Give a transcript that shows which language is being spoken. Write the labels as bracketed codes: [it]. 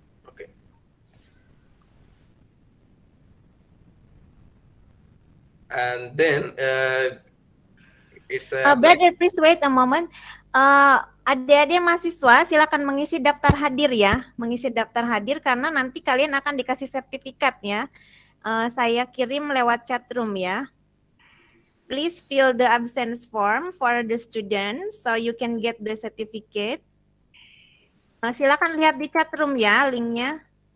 [en] Okay. And then it's a Brother, please wait a moment. [id] Adik-adik mahasiswa silakan mengisi daftar hadir ya, mengisi daftar hadir karena nanti kalian akan dikasih sertifikat ya. Saya kirim lewat chat room ya. [en] Please fill the absence form for the students so you can get the certificate. [id] Silakan lihat di chat room ya linknya.